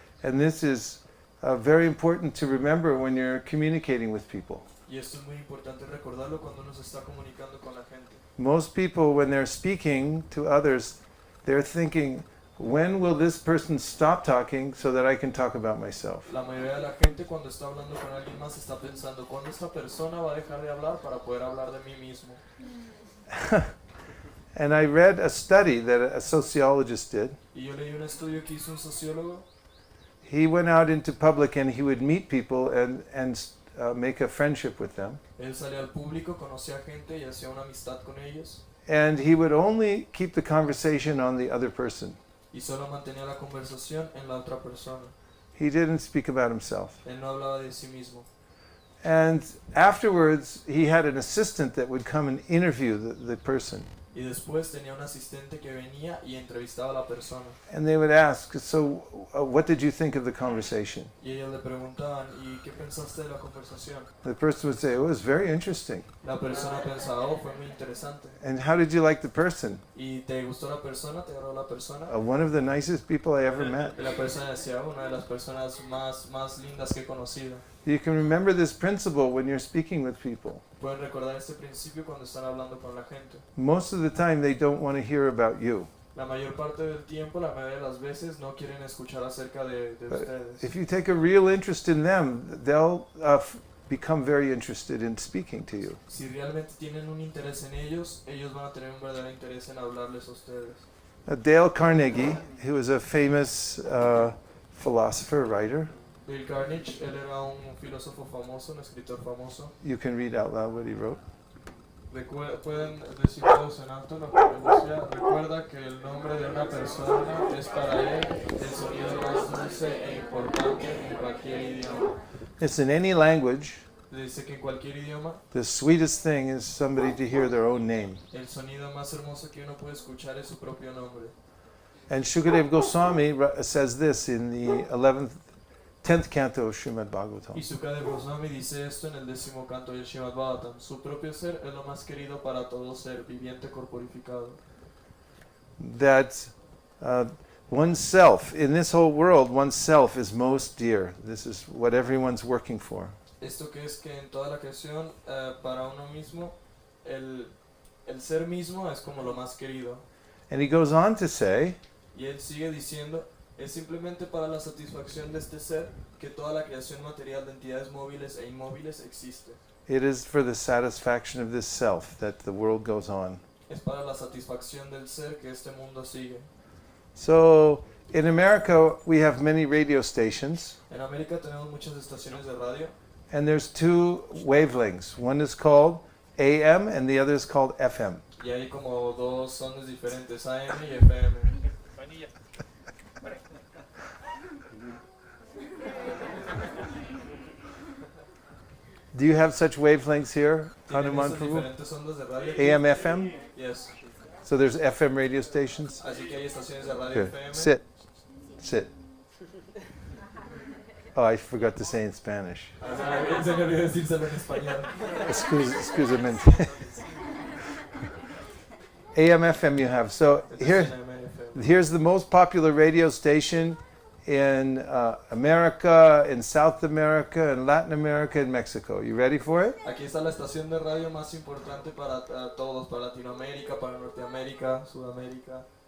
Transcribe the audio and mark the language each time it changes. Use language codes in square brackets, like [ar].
[en] And this is very important to remember when you're communicating with people. [es] Y esto es muy importante recordarlo cuando uno se está comunicando con la gente. [en] Most people, when they're speaking to others, they're thinking, when will this person stop talking so that I can talk about myself? [es] La mayoría de la gente cuando está hablando con alguien más está pensando, ¿cuándo esta persona va a dejar de hablar para poder hablar de mí mismo? [en] And I read a study that a sociologist did. [es] Y yo leí un estudio que hizo un sociólogo. [en] He went out into public and he would meet people and make a friendship with them. [es] Él salía al público, conocía gente y hacía una amistad con ellos. [en] And he would only keep the conversation on the other person. [es] Y solo mantenía la conversación en la otra persona. [en] He didn't speak about himself. [es] Él no hablaba de sí mismo. [en] And afterwards, he had an assistant that would come and interview the person. [es] Y después tenía un asistente que venía y entrevistaba a la persona. [en] And they would ask, so what did you think of the conversation? [es] Y ellos le preguntaban, ¿y qué pensaste de la conversación? [en] The person would say, it was very interesting. [es] La persona pensaba, oh, fue muy interesante. [en] And how did you like the person? [es] ¿Y te gustó la persona? ¿Te agradó la persona? [en] One of the nicest people I ever met. [es] Y la persona decía, una de las personas más lindas que he conocido. [en] You can remember this principle when you're speaking with people. [es] Pueden recordar este principio cuando están hablando con la gente. [en] Most of the time they don't want to hear about you. [es] La mayor parte del tiempo, la mayoría de las veces, no quieren escuchar acerca de [en] But [es] ustedes. [en] if you take a real interest in them, they'll become very interested in speaking to you. [es] Si realmente tienen un interés en ellos, ellos van a tener un verdadero interés en hablarles a ustedes. [en] Dale Carnegie, who was a famous philosopher, writer, [es] Dale Carnegie, él era un filósofo famoso, un escritor famoso. [en] you can read out loud what he wrote. [es] Pueden decir todos en alto lo que él decía. Recuerda que el nombre de una persona es para él el sonido más dulce e importante en cualquier idioma. [en] It's in any language. [es] Dice que en cualquier idioma, [en] The sweetest thing is somebody to hear their own name. [es] el sonido más hermoso que uno puede escuchar es su propio nombre. [en] And Shukadeva Goswami says this in the 10th canto of Srimad Bhagavatam. [es] Y Sukadeva Goswami dice esto en el 10º canto del Srimad Bhagavatam. Su propio ser es lo más querido para todo ser viviente corporificado. [en] That oneself, in this whole world, oneself is most dear. This is what everyone's working for. [es] Esto que es que en toda la creación, para uno mismo, el ser mismo es como lo más querido. [en] And he goes on to say, [es] Y él sigue diciendo, es simplemente para la satisfacción de este ser que toda la creación material de entidades móviles e inmóviles existe. [en] it is for the satisfaction of this self that the world goes on. [es] Es para la satisfacción del ser que este mundo sigue. [en] So, in America, we have many radio stations, [es] En América tenemos muchas estaciones de radio [en] and there's two wavelengths. One is called AM, and the other is called FM. [es] y hay como dos ondas diferentes, AM y FM. [en] Do you have such wavelengths here, [es] ¿Tienen [en] Hanuman [es] esas [en] Prabhu? [es] diferentes ondas de radio? [en] AM, FM? Yes. So there's FM radio stations? [es] Así que hay estaciones de radio [en] Good. [es] FM. [en] Sit. Sit. Oh, I forgot to say in Spanish. [es] Se me olvidó decírselo en español. Excusamente. [en] AM, FM you have. So here, [es] Estación AM, FM. [en] here's the most popular radio station in America, in South America, in Latin America, and Mexico. You ready for it? [es] Aquí está la estación de radio más importante para todos, para Latinoamérica, para Norteamérica, Sudamérica.